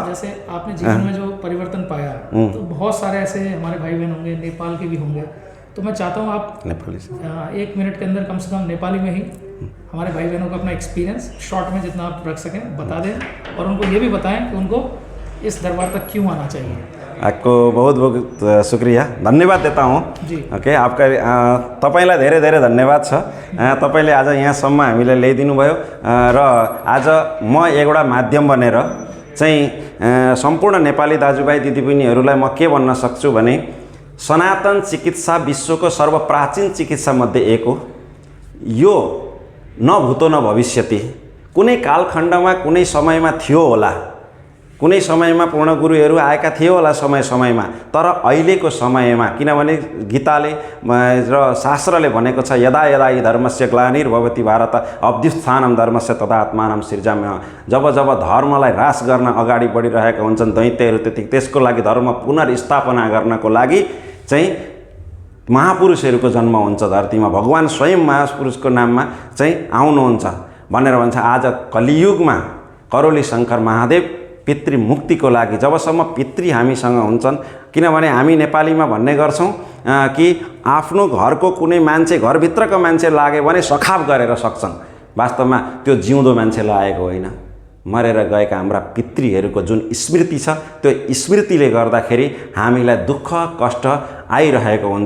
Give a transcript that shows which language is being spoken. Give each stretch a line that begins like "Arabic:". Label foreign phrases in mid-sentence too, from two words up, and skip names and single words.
Hindi: जैसे आपने जीवन में जो परिवर्तन पाया, तो बहुत सारे ऐसे हमारे भाई बहन होंगे, नेपाल के भी होंगे, तो मैं चाहता हूँ आप नेपाली से 1 मिनट के अंदर कम से कम नेपाली में ही हमारे भाई बहनों को अपना
English: experience short
Hindi: में जितना आप रख सकें बता दें, और उनको ये भी बताएं कि उनको इस दरबार तक क्यों आना चाहिए। आपको बहुत बहुत शुक्रिया, धन्यवाद देता हूँ। जी
Nepali: ओके, आपका तपाईँलाई धेरै धेरै धन्यवाद छ। तपाईँले आज यहाँसम्म हामीलाई ल्याइदिनु भयो र आज म एउटा माध्यम बनेर चाहिँ सम्पूर्ण नेपाली दाजुभाइ दिदीबहिनीहरूलाई म के भन्न सक्छु भने सनातन चिकित्सा विश्वको सर्वप्राचीन चिकित्सा मध्ये एक हो। यो
Sanskrit: न भूतो न भविष्यति,
Nepali: कुनै कालखण्डमा कुनै समयमा थियो होला, कुनै समयमा पूर्ण गुरुहरू आएका थिए होला समय समयमा, तर अहिलेको समयमा किनभने गीताले र शास्त्रले भनेको छ
Sanskrit: यदा यदा हि धर्मस्य ग्लानिर्भवति भारत अभ्युत्थानं धर्मस्य तदा आत्मानं सृजाम्यहम्।
Nepali: जब जब धर्मलाई ह्रास गर्न अगाडि बढिरहेका हुन्छन् दैत्यहरू, त्यसको लागि धर्म पुनर्स्थापना गर्नको लागि चाहिँ महापुरुषहरूको जन्म हुन्छ धरतीमा, भगवान स्वयं महापुरुषको नाममा चाहिँ आउनुहुन्छ भनेर भन्छ। आज कलियुगमा करौली शङ्कर महादेव पितृ मुक्तिको लागि, जबसम्म पितृ हामीसँग हुन्छन्, किनभने हामी नेपालीमा भन्ने गर्छौँ कि आफ्नो घरको कुनै मान्छे, घरभित्रको मान्छे लाग्यो भने सखाप गरेर सक्छन्, वास्तवमा त्यो जिउँदो मान्छे लागेको होइन, मरेर गएका हाम्रा पितृहरूको जुन स्मृति छ त्यो स्मृतिले गर्दाखेरि हामीलाई दुःख कष्ट आइरहेको हुन्छ।